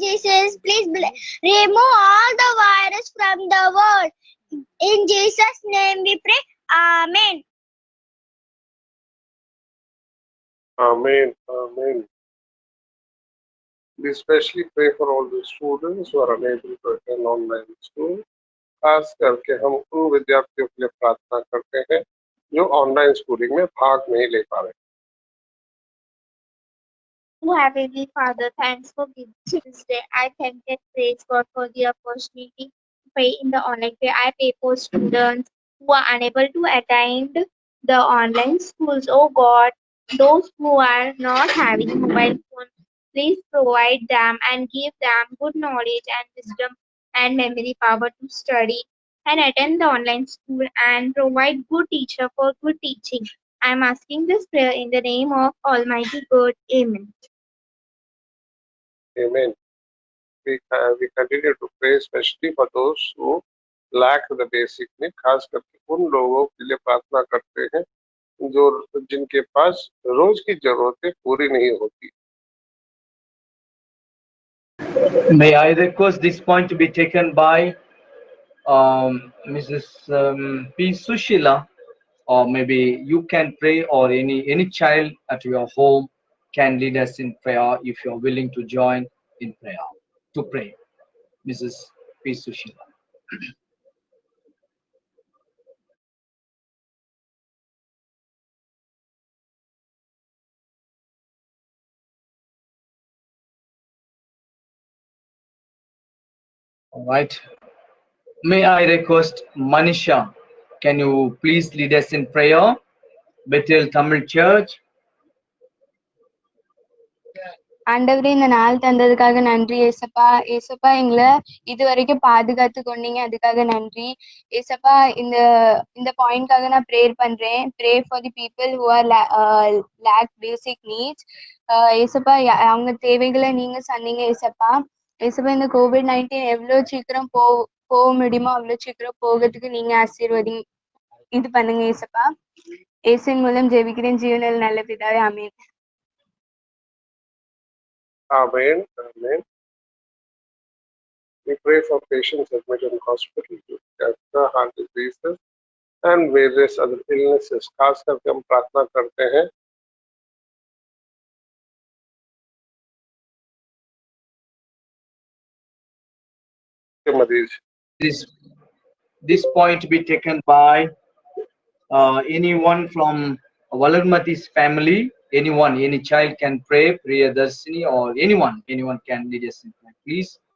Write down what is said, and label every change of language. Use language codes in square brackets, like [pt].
[en] Jesus, please remove all the virus from the world. In Jesus' name we pray. Amen. Amen, amen. We especially pray for all the students who are unable to attend online school. [hi] खास करके हम उन विद्यार्थियों के लिए प्रार्थना करते हैं जो ऑनलाइन स्कूलिंग में भाग नहीं ले पा रहे। [en] Oh, Heavenly Father, thanks for giving this day. I thank and praise God for the opportunity to pray in the online way. I pray for students who are unable to attend the online schools. Oh God, those who are not having mobile phones, please provide them and give them good knowledge and wisdom and memory power to study and attend the online school and provide good teacher for good teaching. I am asking this prayer in the name of Almighty God. Amen. Amen. We continue to pray especially for those who lack the basic need. [hi] खास करके उन लोगों के लिए प्रार्थना करते हैं जो जिनके पास रोज की जरूरतें पूरी नहीं होती। [en] May I request this point to be taken by Mrs. P. Sushila, or maybe you can pray, or any child at your home can lead us in prayer if you are willing to join in prayer to pray. Mrs. P. Sushila. All right. May I request Manisha, can you please lead us in prayer? Bethel Tamil Church. [ta] ஆண்டவரே, இந்த நாள் தந்ததுக்காக நன்றி ஏசப்பா. ஏசப்பா, எங்களை இது வரைக்கும் பாதுகாத்து கொண்டீங்க, அதுக்காக நன்றி ஏசப்பா. இந்த பாயிண்ட்காக நான் ப்ரேயர் பண்றேன். [en] Pray for the people who are lack basic needs. [ta] ஏசப்பா, அவங்க தேவைகளை நீங்க சொன்னீங்க ஏசப்பா. ஏசப்பா, இந்த COVID-19 எவ்வளவு சீக்கிரம் போக முடியுமோ அவ்வளவு சீக்கிரம் போகிறதுக்கு நீங்க ஆசீர்வதி இது பண்ணுங்க ஏசப்பா. ஏசின் மூலம் ஜெபிக்கிறேன் ஜீவனில் நல்ல பிதாவே, ஆமென். [en] Amen. Amen. We pray for patients admitted in hospital with cancer, heart diseases, and various other illnesses. [hi] खास करके हम प्रार्थना करते हैं के मरीज। [en] This point be taken by anyone from Valarmati's family. Anyone, any child can pray, Priyadarshini, or anyone can lead us in prayer, please.